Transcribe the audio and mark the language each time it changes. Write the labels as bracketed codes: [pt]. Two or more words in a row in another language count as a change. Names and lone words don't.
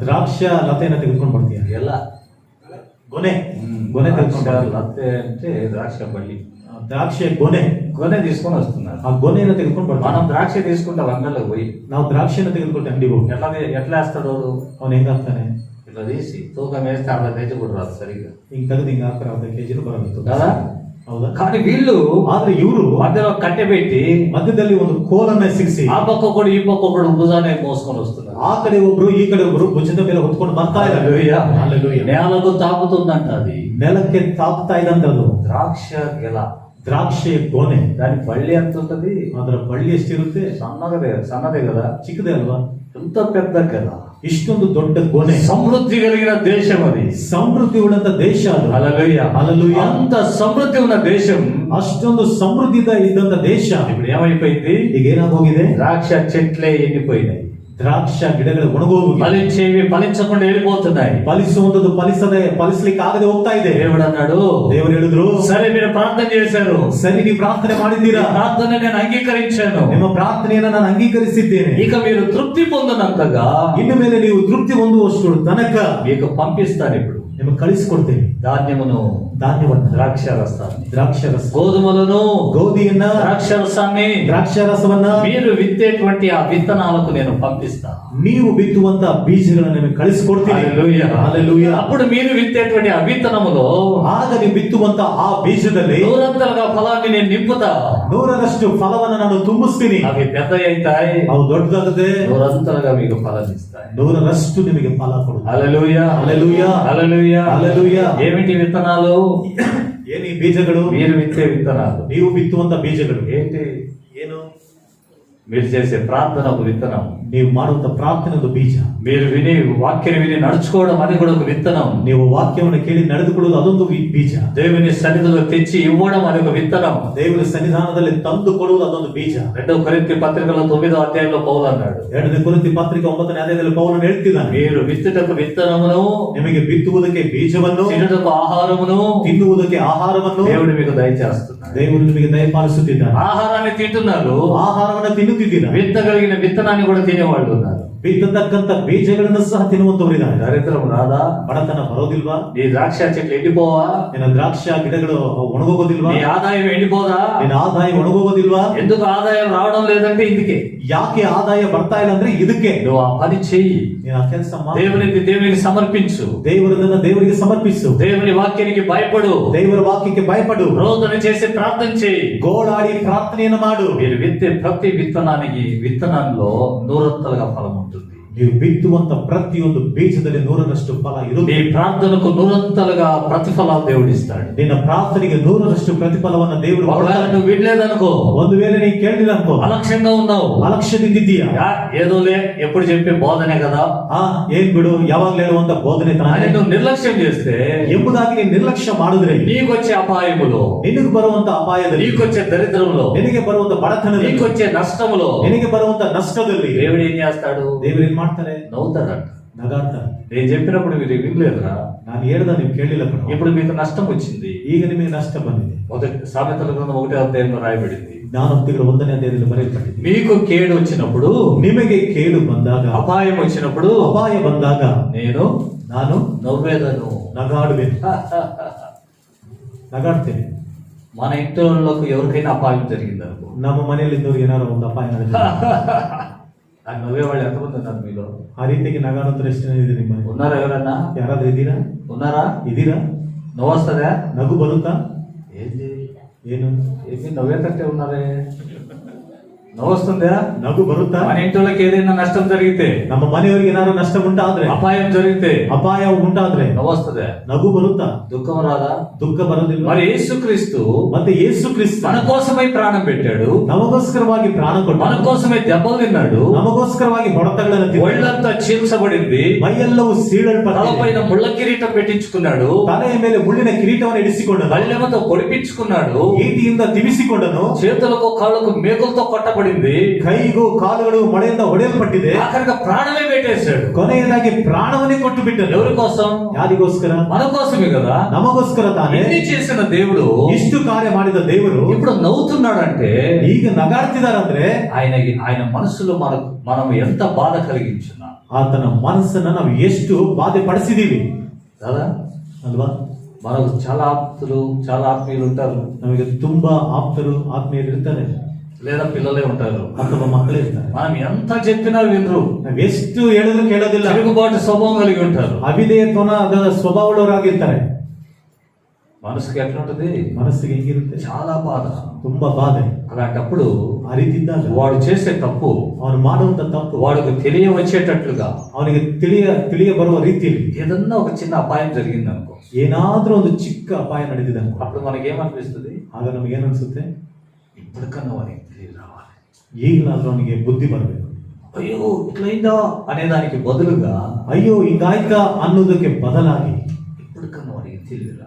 [kn] ದ್ರಾಕ್ಷ ಲತೆಯನ್ನ ತೆಗೆದುಕೊಂಡು ಬರ್ತೀಯ. [te] గెల, [kn] ಗೊನೆ ಗೊನೆ ತೆಗೆದುಕೊಂಡು [te] ద్రాక్ష [kn] ಬರ್ತೀಯ. [te] లతే అంటే ద్రాక్ష బళ్ళి, [kn] ದ್ರಾಕ್ಷೆ ಗೊನೆ, [te] గొనె తీసుకొని వస్తున్నారు. [kn] ಆ ಗೊನೆಯನ್ನು ತೆಗೆದುಕೊಂಡು [te] మనం [kn] ಬರ್ತಾನೆ. [te] ద్రాక్ష తీసుకుంటాం అంగల్లో పోయి. [kn] ನಾವು ದ್ರಾಕ್ಷಿಯನ್ನು ತೆಗೆದುಕೊಂಡು ಅಂಗಡಿಗೆ ಹೋಗಿ [te] ఎట్లా వేస్తాడు? [kn] ಅವನು ಹೆಂಗಾಗ್ತಾನೆ? [te] ఇట్లా తీసి తూకం వేస్తే అలా తెచ్చి కూడా రాదు సరిగ్గా [kn] ಹಿಂಗ್ ತೆಗೆದು ಹಿಂಗ ಹಾಕ್ತಾರೆ, 15 kg ಬರಬೇಕು [te] కదా. [kn] ಹೌದಾ? [te] కానీ వీళ్ళు [kn] ಆದ್ರೆ ಇವರು [te] మధ్యలో కట్టె పెట్టి [kn] ಮಧ್ಯದಲ್ಲಿ ಒಂದು ಕೋಲನ್ನ ಸಿಗಿಸಿ [te] ఆ పక్క ఒకడు ఈ పక్క ఒకడు భుజాన్ని మోసుకొని వస్తున్నారు. [kn] ಆ ಕಡೆ ಒಬ್ರು ಈ ಕಡೆ ಒಬ್ರು ಭುಜದ ಮೇಲೆ ಹೊತ್ಕೊಂಡು ಬರ್ತಾ ಇದ್ದಾರೆ. [te] హల్లెలూయా. హల్లెలూయా. నేలకు తాకుతుందంట అది. [kn] ನೆಲಕ್ಕೆ ತಾಕ್ತಾ ಇದ್ದಂತದ್ದು [te] ద్రాక్ష గెల, [kn] ದ್ರಾಕ್ಷಿಯ ಗೊನೆ. [te] దాని బళ్ళి ఎంత ఉంటది? [kn] ಅದರ ಬಳ್ಳಿ ಎಷ್ಟಿರುತ್ತೆ? [te] సన్నదే కదా. [kn] ಚಿಕ್ಕದೇ ಅಲ್ವಾ? [te] ఎంత పెద్ద గెల, [kn] ಇಷ್ಟೊಂದು ದೊಡ್ಡ ಗೊನೆ. [te] సమృద్ధి కలిగిన దేశం అది. [kn] ಸಮೃದ್ಧಿ ಉಳ್ಳಂತ ದೇಶ ಅದು. [te] హల్లెలూయా, హల్లెలూయా. అంత సమృద్ధి ఉన్న దేశం [kn] ಅಷ್ಟೊಂದು ಸಮೃದ್ಧಿ ಇದ್ದಂತ ದೇಶ [te] ఇప్పుడు ఏమైపోయింది? [kn] ಈಗ ಏನಾಗೋಗಿದೆ? [te] ద్రాక్ష చెట్లే ఎండిపోయినాయి, [kn] ದ್ರಾಕ್ಷ ಗಿಡಗಳು ಒಣಗೋಗಿ [te] ఫలించేవి ఫలించకుండా వెళ్ళిపోతున్నాయి. [kn] ಫಲಿಸುವಂತದ್ದು ಫಲಿಸ್ಲಿಕ್ಕೆ ಆಗದೆ ಹೋಗ್ತಾ ಇದೆ. [te] దేవుడు అన్నాడు, [kn] ದೇವರು ಹೇಳಿದ್ರು, [te] సరే మీరు ప్రార్థన చేశారు, [kn] ಸರಿ, ನೀವು ಪ್ರಾರ್ಥನೆ ಮಾಡಿದ್ದೀರಾ, [te] ప్రార్థన నేను అంగీకరించాను, [kn] ನಿಮ್ಮ ಪ್ರಾರ್ಥನೆಯನ್ನ ನಾನು ಅಂಗೀಕರಿಸಿದ್ದೇನೆ. [te] ఇక మీరు తృప్తి పొందినంతగా [kn] ಇನ್ನು ಮೇಲೆ ನೀವು ತೃಪ್ತಿ ಹೊಂದುವಷ್ಟು ತನಕ [te] మీకు పంపిస్తాను. ఇప్పుడు [kn] ನಿಮಗೆ ಕಳಿಸಿಕೊಡ್ತೇನೆ [te] ధాన్యమును, [kn] ಧಾನ್ಯವನ್ನು, [te] ద్రాక్ష రసాన్ని, [kn] ದ್ರಾಕ್ಷ ರಸ, [te] గోధుమలను, [kn] ಗೋಧಿಯನ್ನ, [te] ద్రాక్ష రసాన్ని, [kn] ದ್ರಾಕ್ಷ ರಸವನ್ನ, [te] మీరు విత్తేటువంటి ఆ విత్తనాలకు నేను పంపిస్తా. [kn] ನೀವು ಬಿತ್ತುವಂತ ಬೀಜಗಳನ್ನು ನಿಮಗೆ ಕಳಿಸಿಕೊಡ್ತೀನಿ. [te] హల్లెలూయా. హల్లెలూయా. అప్పుడు మీరు విత్తేటువంటి ఆ విత్తనములో [kn] ಆಗ ನೀವು ಬಿತ್ತುವಂತ ಆ ಬೀಜದಲ್ಲಿ [te] నూరంతలుగా ఫలాన్ని నేను నింపుతా. [kn] 100ರಷ್ಟು ಫಲವನ್ನು ನಾನು ತುಂಬಿಸ್ತೀನಿ. [te] అవి పెద్ద అవుతాయి, [kn] ಅವು ದೊಡ್ಡದಾಗದೆ [te] నూరంతలుగా మీకు ఫలాన్ని ఇస్తాయి. [kn] 100ರಷ್ಟು ನಿಮಗೆ ಫಲ ಕೊಡುತ್ತೆ. [te] హల్లెలూయా, హల్లెలూయా. హల్లెలూయా, హల్లెలూయా. ఏమిటి విత్తనాలు? [kn] ಏನು ಈ ಬೀಜಗಳು? [te] మీరు విత్తే విత్తనాలు. [kn] ನೀವು ಬಿತ್ತುವಂತ ಬೀಜಗಳು. [te] ఏంటి? [kn] ಏನು? [te] మీరు చేసే ప్రార్థన ఒక విత్తనం. [kn] ನೀವು ಮಾಡುವಂತ ಪ್ರಾರ್ಥನೆ ಒಂದು ಬೀಜ. [te] మీరు విని వాక్యాన్ని విని నడుచుకోవడం అది కూడా ఒక విత్తనం. [kn] ನೀವು ವಾಕ್ಯವನ್ನು ಕೇಳಿ ನಡೆದುಕೊಳ್ಳುವುದು ಅದೊಂದು ಬೀಜ. [te] దేవుని సన్నిధిలో తెచ్చి ఇవ్వడం అది ఒక విత్తనం. [kn] ದೇವರ ಸನ್ನಿಧಾನದಲ್ಲಿ ತಂದು ಕೊಡುವುದು ಅದೊಂದು ಬೀಜ. [te] 2 కొరింథీ పత్రికలో 9వ అధ్యాయంలో పౌలు అన్నాడు, [kn] 2 ಕೊರಿಂಥೀ ಪತ್ರಿಕ 9ನೇ ಅಧ್ಯಾಯದಲ್ಲಿ ಪೌಲು ಹೇಳ್ತಿದ್ದಾನೆ, [te] మీరు విత్తుటకు విత్తనమును, [kn] ನಿಮಗೆ ಬಿತ್ತುವುದಕ್ಕೆ ಬೀಜವನ್ನು, [te] తినుటకు ఆహారమును, [kn] ತಿನ್ನುವುದಕ್ಕೆ ಆಹಾರವನ್ನು [te] దేవుడు మీకు దయచేస్తున్నాడు. [kn] ದೇವರು ನಿಮಗೆ ದಯಪಾಲಿಸುತ್ತಿದ್ದಾನೆ. [te] ఆహారాన్ని తింటున్నారు, [kn] ಆಹಾರವನ್ನು ತಿನ್ನುತ್ತಿದ್ದೀರಾ. [te] విత్తగలిగిన విత్తనాన్ని కూడా తినేవాళ్ళు ఉన్నారు. [kn] ಬಿತ್ತತಕ್ಕಂತ ಬೀಜಗಳನ್ನು ಸಹ ತಿನ್ನುವಂತವರಿದ್ದಾರೆ. [te] దరిద్రం రాదా? [kn] ಬಡತನ ಬರೋದಿಲ್ವಾ? [te] నీ ద్రాక్ష చెట్లు ఎండిపోవా? [kn] ನಿನ್ನ ದ್ರಾಕ್ಷ ಗಿಡಗಳು ಒಣಗೋಗೋದಿಲ್ವಾ? [te] నీ ఆదాయం ఎండిపోదా? [kn] ನಿನ್ನ ಆದಾಯ ಒಣಗೋಗೋದಿಲ್ವಾ? [te] ఎందుకు ఆదాయం రావడం లేదంటే ఇందుకే. [kn] ಯಾಕೆ ಆದಾಯ ಬರ್ತಾ ಇಲ್ಲ ಅಂದ್ರೆ ಇದಕ್ಕೆ. [te] నువ్వు ఆ పని చెయ్యి, [kn] ನೀನು ಆ ಕೆಲಸ ಮಾಡು, [te] దేవునికి సమర్పించు, [kn] ದೇವರನ್ನ ದೇವರಿಗೆ ಸಮರ್ಪಿಸು, [te] దేవుని వాక్యానికి భయపడు, [kn] ದೇವರ ವಾಕ್ಯಕ್ಕೆ ಭಯಪಡು, [te] రోదన చేసి ప్రార్థన చేయి, [kn] ಗೋಳಾಡಿ ಪ್ರಾರ್ಥನೆಯನ್ನು ಮಾಡು. [te] మీరు విత్తే ప్రతి విత్తనంలో 100 ఫలం ఉంటుంది. [kn] ನೀವು ಬಿತ್ತುವಂತ ಪ್ರತಿಯೊಂದು ಬೀಜದಲ್ಲಿ 100ರಷ್ಟು ಫಲ [te] నీ [kn] ಇರುತ್ತೆ. [te] ప్రార్థనకు 100 ప్రతిఫలాలు దేవుడు ఇస్తాడు. [kn] ನಿನ್ನ ಪ್ರಾರ್ಥನೆಗೆ 100ರಷ್ಟು ಪ್ರತಿಫಲವನ್ನ ದೇವರು [te] ఒకవేళ [kn] ಕೊಡ್ತಾನೆ. [te] నువ్వు వినలేదనుకో, [kn] ಒಂದು ವೇಳೆ ನೀ ಕೇಳಿಲ್ಲ ಅನ್ಕೋ, [te] అలక్ష్యంగా ఉన్నావు, [kn] ಅಲಕ್ಷ್ಯದಿಂದಿದ್ದೀಯಾ, [te] ఏదోలే ఎప్పుడు చెప్పే బోధనే కదా [kn] ಏನ್ ಬಿಡು ಯಾವಾಗ್ಲೂ ಹೇಳುವಂತ ಬೋಧನೆ [te] అని [kn] ತಾನೇ [te] నువ్వు నిర్లక్ష్యం చేస్తే [kn] ಎಂಬುದಾಗಿ ನೀನು ನಿರ್ಲಕ್ಷ್ಯ ಮಾಡಿದ್ರೆ [te] నీకొచ్చే అపాయములో, [kn] ನಿನಗೆ ಬರುವಂತ ಅಪಾಯದಲ್ಲಿ, [te] నీకొచ్చే దరిద్రంలో, [kn] ನಿನಗೆ ಬರುವಂತ ಬಡತನದಲ್ಲಿ, [te] నీకొచ్చే నష్టములో [kn] ನಿನಗೆ ಬರುವಂತ ನಷ್ಟದಲ್ಲಿ [te] దేవుడు ఏం చేస్తాడు? [kn] ದೇವರು ಏನ್ ಮಾಡ್ತಾರೆ? [te] నవ్వుతాడట. [kn] ನಗಾಡ್ತಾರೆ. [te] నేను చెప్పినప్పుడు మీరు వినలేదురా, [kn] ನಾನು ಹೇಳ್ದ ನೀವು ಕೇಳಿಲ್ಲ ಕಣೋ. [te] ఇప్పుడు మీకు నష్టం వచ్చింది. [kn] ಈಗ ನಿಮಗೆ ನಷ್ಟ ಬಂದಿದೆ. [te] మొదటి సామెతల గ్రంథం 1వ అధ్యాయంలో రాయబడింది, [kn] ಜ್ಞಾನೋಕ್ತಿಗಳ 1ನೇ ಅಧ್ಯಾಯದಲ್ಲಿ ಬರೆಯಲ್ಪಟ್ಟಿದೆ. [te] మీకు కేడు వచ్చినప్పుడు, [kn] ನಿಮಗೆ ಕೇಡು ಬಂದಾಗ, [te] అపాయం వచ్చినప్పుడు [kn] ಅಪಾಯ ಬಂದಾಗ ನಾನು [te] నవ్వేదను. [kn] ನಗಾಡುವೆನು, ನಗಾಡ್ತೇನೆ. [te] మన ఇంటి వాళ్ళకు ఎవరికైనా అపాయం జరిగిందనుకో, [kn] ನಮ್ಮ ಮನೆಯಲ್ಲಿ ಇದ್ದವ್ರಿಗೆ ಏನಾದ್ರು ಒಂದು ಅಪಾಯ ನಡೆದಿದೆ, [te] ఆ నవ్వేవాళ్ళు ఎంతమంది ఉన్నారు మీలో? [kn] ಆ ರೀತಿಗೆ ನಗಾಡೋದ್ರ ಎಷ್ಟು ಇದೆ ನಿಮ್ಮ? [te] ఉన్నారా? ఎవరన్నా [kn] ಯಾರಾದ್ರೂ ಇದ್ದೀರಾ? [te] ఉన్నారా? [kn] ಇದ್ದೀರಾ? [te] నవ్వు వస్తుందా? [kn] ನಗು ಬರುತ್ತಾ? [te] ఏంది [kn] ಏನು [te] ఏమి నవ్వేటట్టే ఉన్నారే? నవ్వు వస్తుందా? [kn] ನಗು ಬರುತ್ತಾ? [te] మన ఇంటి వాళ్ళకి ఏదైనా నష్టం జరిగితే, [kn] ನಮ್ಮ ಮನೆಯವರಿಗೆ ಏನಾದ್ರು ನಷ್ಟ ಉಂಟಾದ್ರೆ, [te] అపాయం జరిగితే [kn] ಅಪಾಯ ಉಂಟಾದ್ರೆ [te] నవ్వు వస్తుందా? [kn] ನಗು ಬರುತ್ತಾ? [te] దుఃఖం రాదా? [kn] ದುಃಖ ಬರೋದಿಲ್ಲ. [te] మరి యేసుక్రీస్తు [kn] ಮತ್ತೆ ಯೇಸು ಕ್ರಿಸ್ತ [te] మన కోసమై ప్రాణం పెట్టాడు, [kn] ನಮಗೋಸ್ಕರವಾಗಿ ಪ್ರಾಣ [te] మన [kn] ಕೊಟ್ಟು, [te] కోసమే దెబ్బలు తిన్నాడు, [kn] ನಮಗೋಸ್ಕರವಾಗಿ ಹೊಡೆತಗಳನ್ನು ತಿಂದು, [te] ఒళ్ళంతా చీల్చబడింది, [kn] ಮೈಯೆಲ್ಲವೂ ಸೀಳಲ್ಪಟ್ಟಿದೆ, [te] తలపైన ముళ్ళ కిరీటం పెట్టించుకున్నాడు, [kn] ತಲೆಯ ಮೇಲೆ ಮುಳ್ಳಿನ ಕಿರೀಟವನ್ನು ಇಡಿಸಿಕೊಂಡನು, [te] బల్లెమతో పొడిపించుకున్నాడు, [kn] ಈಟಿಯಿಂದ ತಿವಿಸಿಕೊಂಡನು, [te] చేతులకు కాళ్ళకు మేకులతో కొట్టబడింది, [kn] ಕೈಗೂ ಕಾಲುಗಳು ಮೊಳೆಯಿಂದ ಹೊಡೆಯಲ್ಪಟ್ಟಿದೆ, [te] ఆఖరిగా ప్రాణమే పెట్టేశాడు. [kn] ಕೊನೆಯದಾಗಿ ಪ್ರಾಣವನ್ನೇ ಕೊಟ್ಟು ಬಿಟ್ಟನು. [te] ఎవరి కోసం? [kn] ಯಾರಿಗೋಸ್ಕರ? [te] మన కోసమే కదా. [kn] ನಮಗೋಸ್ಕರ ತಾನೇ. [te] ఇన్ని చేసిన దేవుడు [kn] ಇಷ್ಟು ಕಾರ್ಯ ಮಾಡಿದ ದೇವರು [te] ఇప్పుడు నవ్వుతున్నాడంటే [kn] ಈಗ ನಗಾಡ್ತಿದಾರಂದ್ರೆ [te] ఆయన మనసులో మనం ఎంత బాధ కలిగించున్నా, [kn] ಆತನ ಮನಸ್ಸನ್ನ ನಾವು ಎಷ್ಟು ಬಾಧೆ ಪಡಿಸಿದೀವಿ [te] కదా [kn] ಅಲ್ವಾ? [te] మనకు చాలా ఆప్తులు, చాలా ఆత్మీయులు ఉంటారు, [kn] ನಮಗೆ ತುಂಬಾ ಆಪ್ತರು ಆತ್ಮೀಯರು ಇರ್ತಾರೆ, [te] లేదా పిల్లలే ఉంటారు, [kn] ಅಥವಾ ಮಕ್ಕಳೇ ಇರ್ತಾರೆ. [te] మనం ఎంత చెప్పినా వినరు, [kn] ನಾವ್ ಎಷ್ಟು ಹೇಳಿದ್ರು ಕೇಳೋದಿಲ್ಲ, [te] తిరుగుబాటు స్వభావం కలిగి ఉంటారు, [kn] ಅವಿಧೇಯತ್ವನ ಸ್ವಭಾವದವರಾಗಿರ್ತಾರೆ. [te] మనసుకి ఎట్లుంటది? [kn] ಮನಸ್ಸಿಗೆ ಹೆಂಗಿರುತ್ತೆ? [te] చాలా బాధ. [kn] ತುಂಬಾ ಬಾಧೆ. [te] అలాంటప్పుడు [kn] ಆ ರೀತಿ ಇದ್ದಾಗ [te] వాడు చేసే తప్పు [kn] ಅವನು ಮಾಡುವಂತ ತಪ್ಪು [te] వాడికి తెలియవచ్చేటట్లుగా, [kn] ಅವನಿಗೆ ತಿಳಿಯ ಬರುವ ರೀತಿಯಲ್ಲಿ [te] ఏదన్నా ఒక చిన్న అపాయం జరిగింది అనుకో, [kn] ಏನಾದ್ರೂ ಒಂದು ಚಿಕ್ಕ ಅಪಾಯ ನಡೆದಿದೆ ಅನ್ಕೋ, [te] అప్పుడు మనకేమనిపిస్తుంది? [kn] ಆಗ ನಮ್ಗೆ ಏನನ್ಸುತ್ತೆ? [te] ఇప్పటికన్నా వాడికి తెలియ రావాలి, [kn] ಈಗಲಾದ್ರೂ ಅವನಿಗೆ ಬುದ್ಧಿ ಬರಬೇಕು. [te] అయ్యో ఇట్లయిందా అనేదానికి బదులుగా [kn] ಅಯ್ಯೋ ಹಿಂಗಾಯ್ತಾ ಅನ್ನೋದಕ್ಕೆ ಬದಲಾಗಿ [te] ఇప్పటికన్నా వాడికి తెలియ రావాలి.